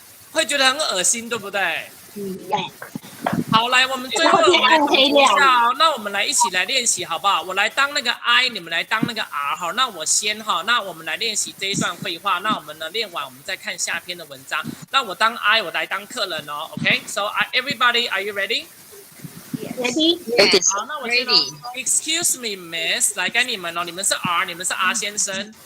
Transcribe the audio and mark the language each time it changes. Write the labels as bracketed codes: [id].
[zh] 会觉得很恶心，对不对？对。好，来，我们最后我们来总结一下哦。那我们来一起来练习，好不好？我来当那个 I， 你们来当那个 R， 好。那我先哈，那我们来练习这一段绘画。那我们呢练完，我们再看下篇的文章。那我当 I， 我来当客人哦。 [en] OK，so everybody, are you ready? Ready? [zh] 好，那我先 [en] Excuse me, Miss， [zh] 来该你们哦。你们是 R， 你们是 R 先生。